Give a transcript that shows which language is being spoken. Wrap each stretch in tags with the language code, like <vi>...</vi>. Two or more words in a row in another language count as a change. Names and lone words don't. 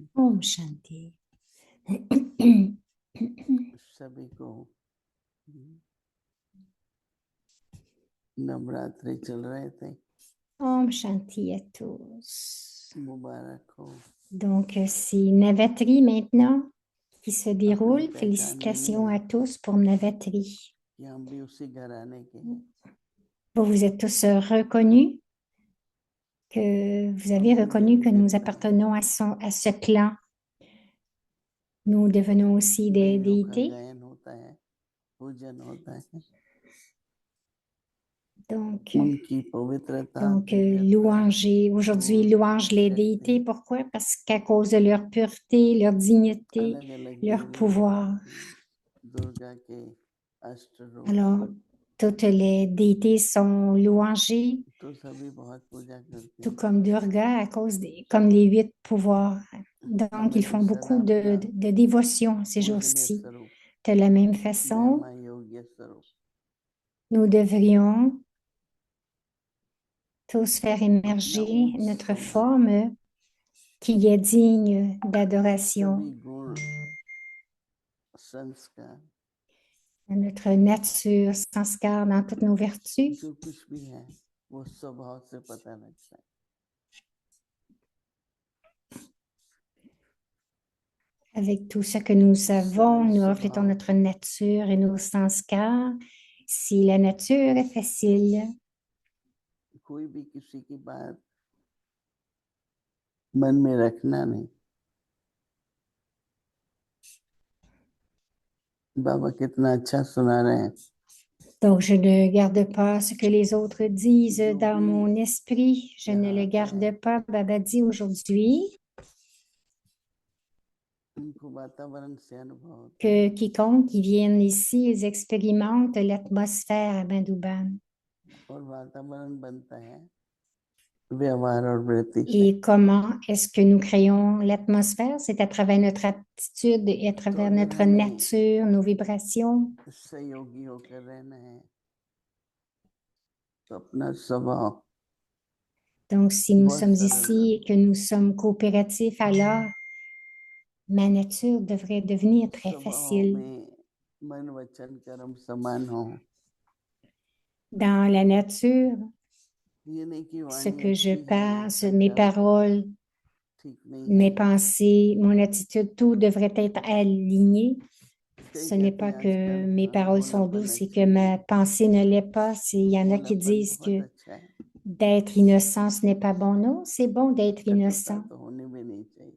<hi>ओम शांति. सभी को नवरात्रि चल रहे थे, ओम शांति</hi> <fr>à tous.</fr> <hi>मुबारक हो।</hi> <fr>Donc, c'est Navatri maintenant qui se</fr> <hi>अपनी</hi> <fr>déroule.</fr> <hi>पहचान</hi> <fr>Félicitations</fr> <hi>मिली</hi> <fr>à</fr> <hi>है</hi> <fr>tous pour Navatri.</fr> <hi>कि हम भी उसी घराने के हैं।</hi> <fr>Vous vous êtes tous reconnus, que vous avez</fr> <hi>अपनी</hi> <fr>reconnu que</fr> <hi>देवी</hi> <fr>nous</fr> <hi>देवता</hi> <fr>appartenons à ce clan. Nous devenons aussi des</fr> <hi>देवियों का</hi> <fr>déités.</fr> <hi>गायन होता है, पूजन होता है,</hi> <fr>Donc,</fr> <hi>उनकी पवित्रता दिव्यता</hi> <fr>louanger. Aujourd'hui,</fr> <hi>गुण</hi> <fr>louange les déités.</fr> <hi>शक्ति</hi> <fr>Pourquoi? Parce qu'à cause de leur pureté, leur dignité,</fr> <hi>अलग अलग</hi> <fr>leur</fr> <hi>देवी</hi> <fr>pouvoir.</fr> <hi>दुर्गा के अष्ट रूप</hi> <fr>Alors, toutes les déités sont louangées,</fr> <hi>तो सभी बहुत पूजा करते</hi> <fr>tout</fr> <hi>हैं।</hi> <fr>comme Durga, à cause comme les 8 pouvoirs. Donc,</fr> <hi>हमें</hi> <fr>ils</fr> <hi>भी</hi> <fr>font beaucoup</fr> <hi>सदा अपना</hi> <fr>de dévotion ces</fr> <hi>पूजनीय</hi> <fr>jours-ci.</fr> <hi>स्वरूप</hi> <fr>De la même façon,</fr> <hi>महिमा योग्य स्वरूप</hi> <fr>nous devrions tous faire</fr> <hi>अपना</hi> <fr>émerger</fr> <hi>ऊंच</hi> <fr>notre</fr> <hi>स्वभाव,</hi> <fr>forme qui est digne</fr> <hi>सभी</hi> <fr>d'adoration,</fr> <hi>गुण संस्कार</hi> <fr>notre nature sanskar dans toutes nos vertus.</fr> <hi>जो कुछ भी है वो स्वभाव से पता लगता है।</hi> <fr>Avec tout ce que nous avons,</fr> <hi>सरल</hi> <fr>nous reflétons</fr> <hi>स्वभाव</hi> <fr>notre nature et nos sanskars. Si la nature est facile,</fr> <hi>कोई भी किसी की बात मन में रखना नहीं। बाबा कितना अच्छा सुना रहे हैं।</hi> <fr>donc je ne garde pas ce que les autres disent</fr> <hi>जो</hi> <fr>dans</fr> <hi>भी</hi> <fr>mon esprit. Je ne</fr> <hi>यहाँ</hi> <fr>le</fr> <hi>आता है</hi> <fr>garde pas. Baba dit aujourd'hui</fr> <hi>उनको वातावरण से अनुभव होता</hi> <fr>que</fr> <hi>है</hi> <fr>quiconque qui vienne ici, ils expérimentent l'atmosphère à Bandhuban.</fr> <hi>और वातावरण बनता है व्यवहार और वृत्ति से।</hi> <fr>Et comment est-ce que nous créons l'atmosphère? C'est à travers notre attitude et à</fr> <hi>तो</hi> <fr>travers</fr> <hi>अगर</hi> <fr>notre</fr> <hi>हमें</hi> <fr>nature, nos vibrations.</fr> <hi>सहयोगी होकर रहना है तो अपना स्वभाव</hi> <fr>Donc, si nous</fr> <hi>बहुत</hi> <fr>sommes</fr> <hi>सरल</hi> <fr>ici et</fr> <hi>रखो।</hi> <fr>que nous sommes coopératifs, alors ma nature devrait devenir très</fr> <hi>स्वभाव</hi> <fr>facile.</fr> <hi>में मन वचन कर्म समान हो।</hi> <fr>Dans la nature,</fr> <hi>ये नहीं कि</hi> <fr>ce</fr> <hi>वाणी</hi> <fr>que je</fr> <hi>अच्छी है</hi> <fr>pense, mes</fr> <hi>संकल्प</hi> <fr>paroles,</fr> <hi>ठीक नहीं</hi> <fr>mes</fr> <hi>है।</hi> <fr>pensées, mon attitude, tout devrait être aligné.</fr> <hi>कई</hi> <fr>Ce n'est</fr> <hi>कहते</hi> <fr>pas</fr> <hi>हैं</hi> <fr>que</fr> <hi>आजकल</hi> <fr>mes paroles sont</fr> <hi>भोलापन</hi> <fr>douces et que</fr> <hi>अच्छी नहीं</hi> <fr>ma</fr> <hi>है।</hi> <fr>pensée ne l'est pas. Il y en a qui</fr> <hi>भोलापन</hi> <fr>disent</fr> <hi>बहुत</hi> <fr>que</fr> <hi>अच्छा है,</hi> <fr>d'être innocent, ce n'est pas bon. Non, c'est bon d'être</fr> <hi>कटुता</hi> <fr>innocent.</fr> <hi>तो होनी भी नहीं चाहिए।</hi>